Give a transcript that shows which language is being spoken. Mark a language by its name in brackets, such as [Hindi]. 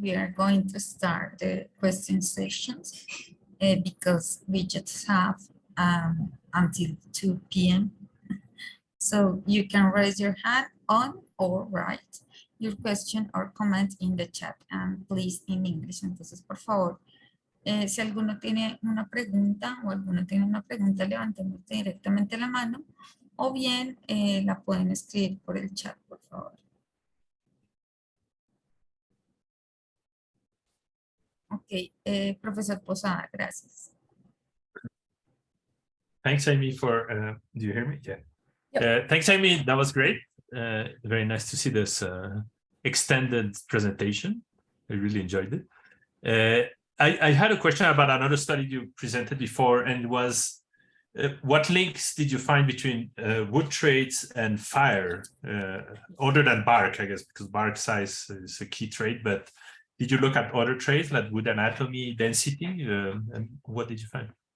[English] We are going to start the question sessions because we just have until 2 p.m. So you can raise your hand on or write your question or comment in the chat, and please in English. [Spanish] Entonces, por favor, si alguno tiene una pregunta o alguno tiene una pregunta, levantemos directamente la mano o bien la pueden escribir por el chat, por favor. Ok, Profesor Posada, gracias. [English] Thanks, Amy, for, do you hear me? Yeah. Yep. Thanks, Amy, that was great. Very nice to see this extended presentation. I really enjoyed it. I had a question about another study you presented before, and was what links did you find between wood traits and fire, other than bark, I guess, because bark size is a key trait, but did you look at other traits like wood anatomy, density, and what did you find?